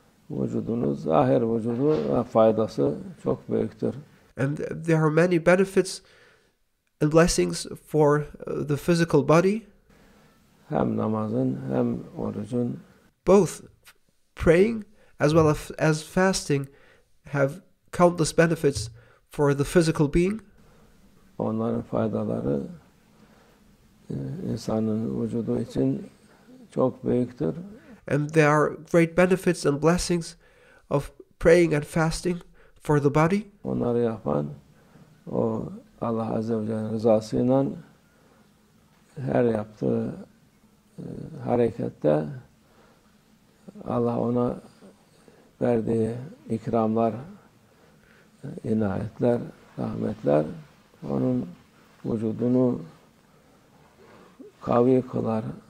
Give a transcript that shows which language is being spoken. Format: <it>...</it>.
<tr>Vücudunuz, zahir vücudu faydası çok büyüktür.</tr> <en>And there are many benefits and blessings for the physical body.</en> <tr>Hem namazın hem orucun</tr> <en>Both praying as well as fasting have countless benefits for the physical being.</en> <tr>onların faydaları insanın vücudu için çok büyüktür.</tr> <en>And there are great benefits and blessings of praying and fasting for the body.</en> <tr>Onları yapan o Allah Azze ve Celle'nin rızasıyla her yaptığı harekette Allah ona verdiği ikramlar, inayetler, rahmetler onun vücudunu kavi kılar.</tr>